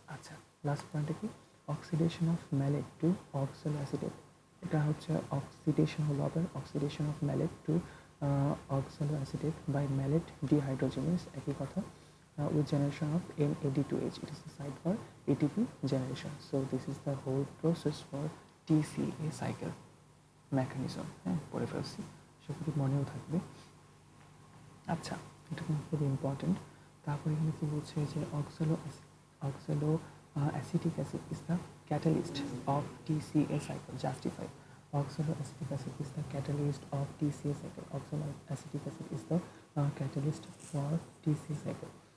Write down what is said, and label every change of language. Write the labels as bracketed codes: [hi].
[bn] আচ্ছা, লাস্ট পয়েন্টে কি? [en] Oxidation of malate to oxaloacetate. [bn] এটা হচ্ছে অক্সিডেশন হলো আবার [en] oxidation of malate to oxaloacetate by malate dehydrogenase, [bn] একই কথা, [en] with generation of NAD2H. It is the site for ATP generation. So this is the whole process for TCA cycle mechanism. [bn] হ্যাঁ, পড়ে ফেলছি, সেগুলি মনেও থাকবে। আচ্ছা, এটা কিন্তু খুব ইম্পর্টেন্ট। তারপরে এখানে কি বলছে যে [en] Oxaloacetic acid is the catalyst of TCA cycle. Justify. Oxaloacetic acid is the catalyst of TCA cycle. Oxaloacetic acid is the catalyst for TCA cycle.